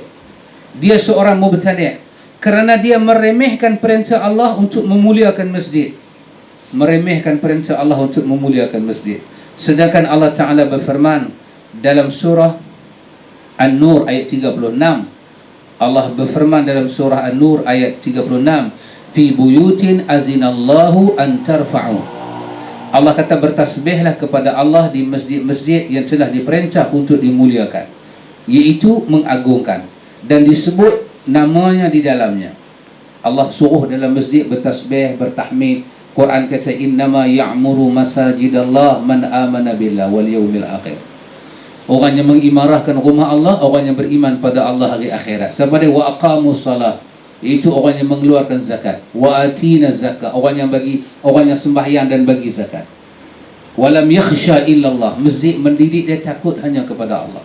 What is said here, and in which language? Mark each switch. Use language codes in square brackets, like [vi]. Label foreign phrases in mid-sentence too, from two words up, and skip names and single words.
[ms] Dia seorang mubtadi', kerana dia meremehkan perintah Allah untuk memuliakan masjid. Meremehkan perintah Allah untuk memuliakan masjid. Sedangkan Allah Ta'ala berfirman dalam surah An-Nur ayat 36. Allah berfirman dalam surah An-Nur ayat 36, [ar] في بيوت أذن الله أن ترفع. [ms] Allah kata bertasbihlah kepada Allah di masjid-masjid yang telah diperintah untuk dimuliakan, iaitu mengagungkan, dan disebut namanya di dalamnya. Allah suruh dalam masjid bertasbih, bertahmid. Quran kata [ar] إنما يعمر مساجد الله من آمن بالله واليوم الآخر. [ms] Orang yang mengimarahkan rumah Allah, orang yang beriman pada Allah hari akhirat. Sebab dia [ar] وأقام الصلاة [ms] Itu orang yang mengeluarkan zakat. [ar] وآتى الزكاة, [ms] orang yang sembahyang dan bagi zakat. [ar] ولم يخش إلا الله, [ms] masjid mendidik dia takut hanya kepada Allah.